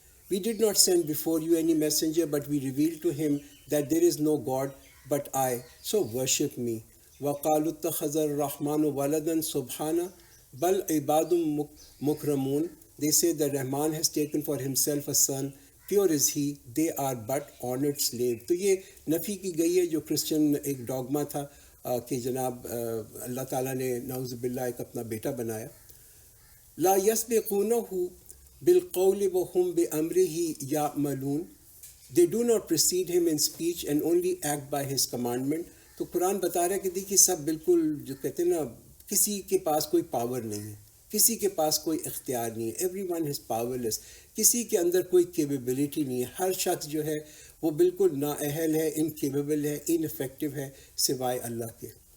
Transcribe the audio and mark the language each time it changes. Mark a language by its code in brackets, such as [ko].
[en] We did not send before you any messenger, but we revealed to him that there is no God but I, so worship me. [ar] وَقَالُوا اتَّخَذَ الرَّحْمَنُ وَلَدًا سُبْحَانَهُ بَلْ عِبَادٌ مُكْرَمُونَ. [en] They say that Rahman has taken for himself a son. Pure is he, they are but honored slave. [ur] تو یہ نفی کی گئی ہے جو Christian ایک ڈوگما تھا کہ جناب اللہ تعالیٰ نے نعوذ باللہ ایک اپنا بیٹا بنایا. [ar] لا يسبقونه بالقول وهم بأمره يعملون. [en] They do not precede him in speech and only act by his commandment. [ur] تو قرآن بتا رہا ہے کہ دیکھیے سب بالکل جو کہتے ہیں نا، کسی کے پاس کوئی پاور نہیں ہے، کسی کے پاس کوئی اختیار نہیں ہے. [en] Everyone is powerless. [ur] کسی کے اندر کوئی کیپیبلٹی نہیں ہے. ہر شخص جو ہے وہ بالکل نااہل ہے، انکیپیبل ہے، ان افیکٹو ہے سوائے اللہ کے.